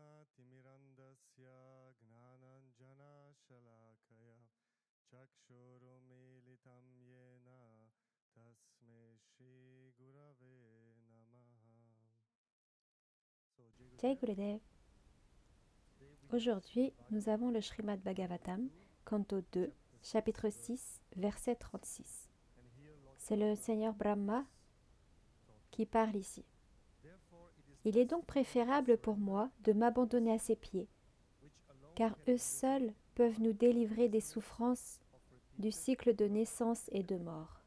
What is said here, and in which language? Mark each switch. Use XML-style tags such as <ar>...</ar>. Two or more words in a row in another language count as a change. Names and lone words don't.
<sa>तिमिरान्धस्य ज्ञानाञ्जन चक्षुरुन्मीलितं येन तस्मै श्री गुरवे नमः.</sa> <hi>जय गुरुदेव.</hi> <fr>Aujourd'hui, nous avons le Srimad Bhagavatam, canto 2, chapitre 6, verset 36. C'est le Seigneur Brahma qui parle ici. Il est donc préférable pour moi de m'abandonner à ses pieds, car eux seuls peuvent nous délivrer des souffrances du cycle de naissance et de mort.</fr>